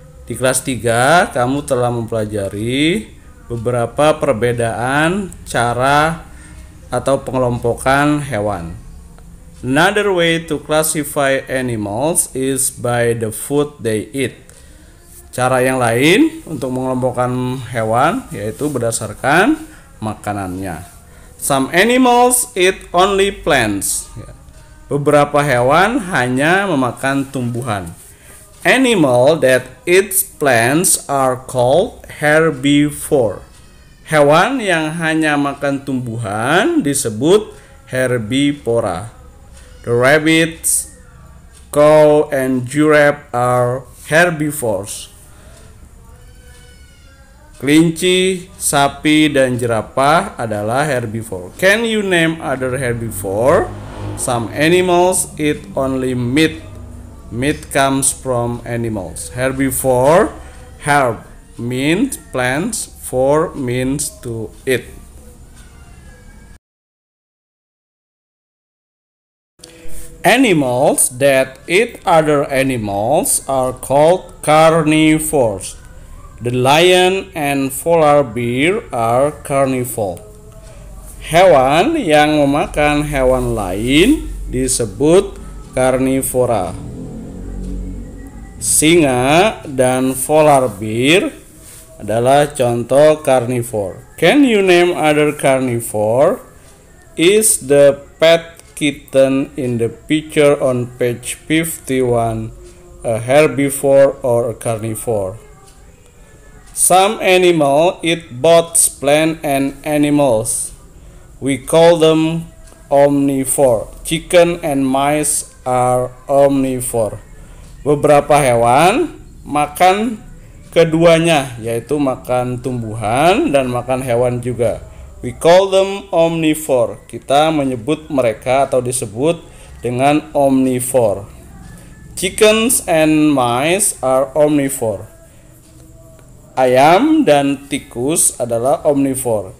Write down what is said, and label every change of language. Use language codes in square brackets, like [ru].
[id] Di kelas 3, kamu telah mempelajari beberapa perbedaan cara atau pengelompokan hewan. [en] Another way to classify animals is by the food they eat. [id] Cara yang lain untuk mengelompokkan hewan yaitu berdasarkan makanannya. [en] Some animals eat only plants. [id] Beberapa hewan hanya memakan tumbuhan. [en] Animal that eats plants are called herbivore. [id] Hewan yang hanya makan tumbuhan disebut herbivora. [en] The rabbits, cow, and giraffe are herbivores. [id] Kelinci, sapi, dan jerapah adalah herbivore. [en] Can you name other herbivore? Some animals eat only meat. Meat comes from animals. Herbivore, herb means plants, for means to eat. Animals that eat other animals are called carnivores. The lion and polar bear are carnivore. [id] Hewan yang memakan hewan lain disebut karnivora. Singa dan polar bear adalah contoh carnivore. [en] Can you name other carnivore? Is the pet kitten in the picture on page 51 a herbivore or a carnivore? Some animals eat both plants and animals. We call them omnivore. Chicken and mice are omnivore. [id] Beberapa hewan makan keduanya, yaitu makan tumbuhan dan makan hewan juga. [en] We call them omnivore. [id] Kita menyebut mereka atau disebut dengan omnivore. [en] Chickens and mice are omnivore. [id] Ayam dan tikus adalah omnivore.